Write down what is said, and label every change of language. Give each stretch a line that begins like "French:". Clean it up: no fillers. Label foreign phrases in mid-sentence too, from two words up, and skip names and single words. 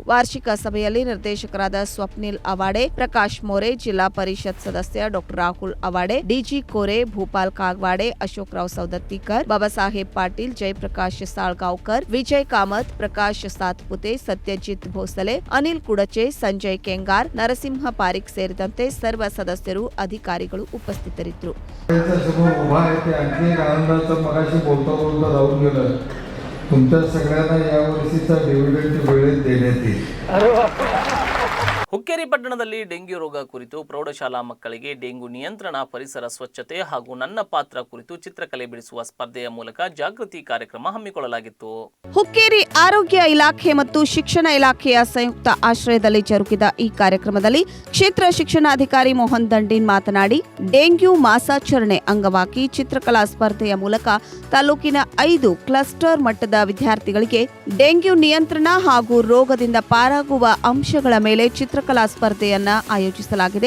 Kannada: ವಾರ್ಷಿಕ ಸಭೆಯಲ್ಲಿ ನಿರ್ದೇಶಕರಾದ ಸ್ವಪ್ನಿಲ್ ಅವಾಡೆ, ಪ್ರಕಾಶ್ ಮೋರೆ, ಜಿಲ್ಲಾ ಪರಿಷತ್ ಸದಸ್ಯ ಡಾ ರಾಹುಲ್ ಅವಾಡೆ, ಡಿಜಿ ಕೋರೆ, ಭೂಪಾಲ್ ಕಾಗವಾಡೆ, ಅಶೋಕ್ ರಾವ್ ಸೌದತ್ತಿಕರ್, ಬಾಬಾ ಸಾಹೇಬ್ ಪಾಟೀಲ್, ಜಯಪ್ರಕಾಶ್ ಸಾಳ್ಗಾಂವ್ಕರ್, ವಿಜಯ್ ಕಾಮತ್, ಪ್ರಕಾಶ್ ಸಾತ್ಪುತೆ, ಸತ್ಯಜಿತ್ ಭೋಸಲೆ, ಅನಿಲ್ कुडचे, संजय केंगार, नरसिंह पारिक ಸೇರಿದಂತೆ ಸರ್ವ ಸದಸ್ಯರು ಅಧಿಕಾರಿಗಳು ಉಪಸ್ಥಿತರಿದ್ದರು.
Marathi: तुमच्या सगळ्यांना यावर्षीचा डिव्हिडंड वेळेत देण्यात येईल.
Kannada: ಹುಕ್ಕೇರಿ ಪಟ್ಟಣದಲ್ಲಿ ಡೆಂಗ್ಯೂ ರೋಗ ಕುರಿತು ಪ್ರೌಢಶಾಲಾ ಮಕ್ಕಳಿಗೆ ಡೆಂಗ್ಯೂ ನಿಯಂತ್ರಣ, ಪರಿಸರ ಸ್ವಚ್ಛತೆ ಹಾಗೂ ನನ್ನ ಪಾತ್ರ ಕುರಿತು ಚಿತ್ರಕಲೆ ಬಿಡಿಸುವ ಸ್ಪರ್ಧೆಯ ಮೂಲಕ ಜಾಗೃತಿ ಕಾರ್ಯಕ್ರಮ ಹಮ್ಮಿಕೊಳ್ಳಲಾಗಿತ್ತು. ಹುಕ್ಕೇರಿ ಆರೋಗ್ಯ ಇಲಾಖೆ ಮತ್ತು ಶಿಕ್ಷಣ ಇಲಾಖೆಯ ಸಂಯುಕ್ತ ಆಶ್ರಯದಲ್ಲಿ ಜರುಗಿದ ಈ ಕಾರ್ಯಕ್ರಮದಲ್ಲಿ ಕ್ಷೇತ್ರ ಶಿಕ್ಷಣಾಧಿಕಾರಿ ಮೋಹನ್ ದಂಡೀನ್ ಮಾತನಾಡಿ, ಡೆಂಗ್ಯೂ ಮಾಸಾಚರಣೆ ಅಂಗವಾಗಿ ಚಿತ್ರಕಲಾ ಸ್ಪರ್ಧೆಯ ಮೂಲಕ ತಾಲೂಕಿನ 5 ಕ್ಲಸ್ಟರ್ ಮಟ್ಟದ ವಿದ್ಯಾರ್ಥಿಗಳಿಗೆ ಡೆಂಗ್ಯೂ ನಿಯಂತ್ರಣ ಹಾಗೂ ರೋಗದಿಂದ ಪಾರಾಗುವ ಅಂಶಗಳ ಮೇಲೆ ಚಿತ್ರಕಲಾ ಸ್ಪರ್ಧೆಯನ್ನ ಆಯೋಜಿಸಲಾಗಿದೆ.